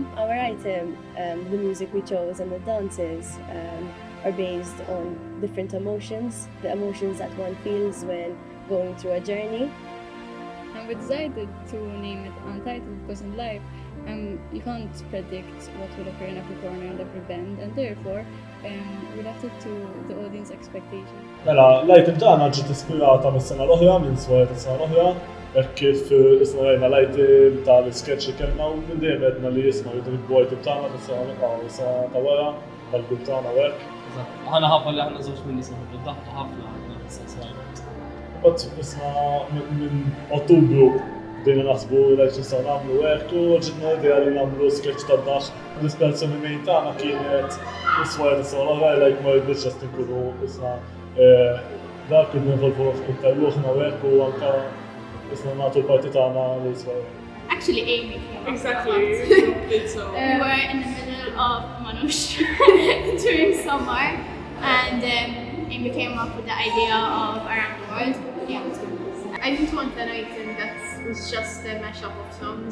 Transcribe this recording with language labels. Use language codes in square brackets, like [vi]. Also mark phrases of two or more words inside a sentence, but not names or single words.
[en] Our item, the music we chose and the dances are based on different emotions, the emotions that one feels when going through a journey. And we decided to name it Untitled because in life you can't predict what will occur in every corner and every bend, and therefore we left it to the audience expectation. [mt] Mela, l-item tagħna ġiet ispirata mis-sena l-oħra, minn Soirée tas-sena l-oħra, hekk kif isna rajna l-item tal-sketch li kellna u minn dejjem għedna li jisma' jridu nikbu item tagħna tas-sena ta' wara, tal-grupp tagħna u hekk. Ħana ħabba li ħana żewġ minn nisma id-daħħu ħafna ħafna fis-SAC Soirée. Imbagħad isna minn Ottubru bdejna naħsbu li nistgħu nagħmlu hekk u ġitna idea li nagħmlu sketch tad-daħħ. L-ispirazzjoni mejn tagħna kienet is-Soirée tas-sena l-oħra like ma rridux ġast inkunu isna dak kien involvu iktar ruħna u hekk u anke isna nagħtu l-parti tagħna lis-Soirée. [en] Actually, Amy came up Exactly. We were in the middle of Manush during summer, and Amy came up with the idea of Around the World. Yeah. I didn't want an item that was just a mashup of songs.